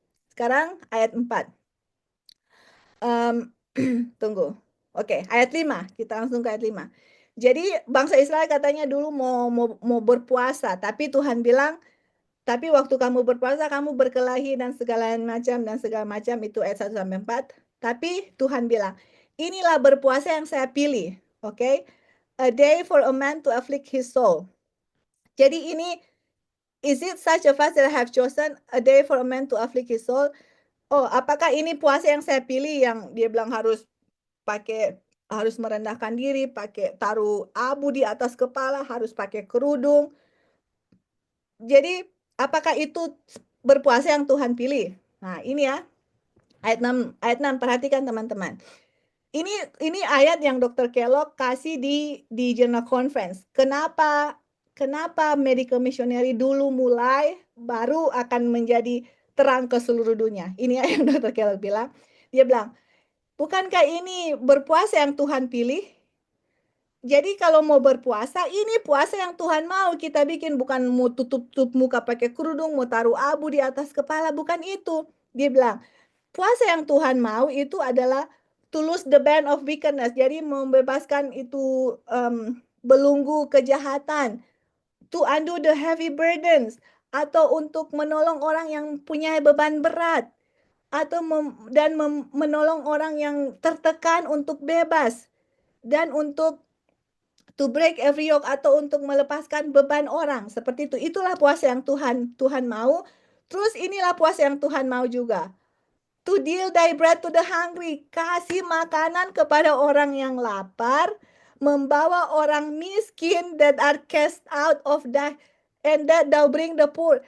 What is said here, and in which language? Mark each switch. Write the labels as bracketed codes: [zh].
[id] Sekarang ayat 4. Tunggu. Oke, ayat 5. Kita langsung ke ayat 5. Jadi bangsa Israel katanya dulu mau berpuasa, tapi Tuhan bilang, tapi waktu kamu berpuasa kamu berkelahi dan segala macam itu ayat 1 sampai 4. Tapi Tuhan bilang, inilah berpuasa yang saya pilih. Oke? [en] A day for a man to afflict his soul. [id] Jadi ini, [en] is it such a fast that I have chosen, a day for a man to afflict his soul? [id] Oh, apakah ini puasa yang saya pilih yang dia bilang harus merendahkan diri, pakai taruh abu di atas kepala, harus pakai kerudung. Jadi, apakah itu berpuasa yang Tuhan pilih? Nah, ini ya. Ayat 6 perhatikan teman-teman. Ini ayat yang Dr. Kellogg kasih di General Conference. Kenapa medical missionary dulu mulai baru akan menjadi terang ke seluruh dunia. Ini yang Dr. Kellogg bilang. Dia bilang, bukankah ini berpuasa yang Tuhan pilih? Jadi kalau mau berpuasa, ini puasa yang Tuhan mau kita bikin. Bukan mau tutup muka pakai kerudung, mau taruh abu di atas kepala. Bukan itu. Dia bilang, puasa yang Tuhan mau itu adalah [en] to loose the band of wickedness. [id] Jadi membebaskan itu belenggu kejahatan. [en] To undo the heavy burdens. [id] Atau untuk menolong orang yang punya beban berat. Atau menolong orang yang tertekan untuk bebas. Dan untuk [en] to break every yoke [id] atau untuk melepaskan beban orang. Seperti itu. Itulah puasa yang Tuhan mau. Terus inilah puasa yang Tuhan mau juga. [en] To deal thy bread to the hungry. [id] Kasih makanan kepada orang yang lapar. Membawa orang miskin [en] that are cast out of thy, and that thou bring the poor.